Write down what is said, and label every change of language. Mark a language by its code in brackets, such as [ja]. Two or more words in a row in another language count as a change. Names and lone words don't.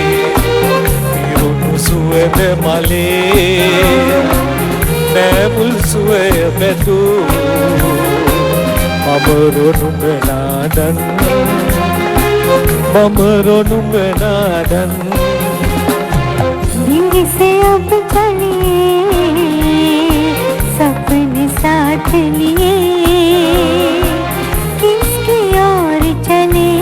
[si] පිරුණු සුවඳ මලේ නැමුල් සුවය පැතු බඹරොනුඹ නාදන් බඹරොනුඹ නාදන් [hi] दिल से अब चलिए सपने साथ लिए किसकी ओर चले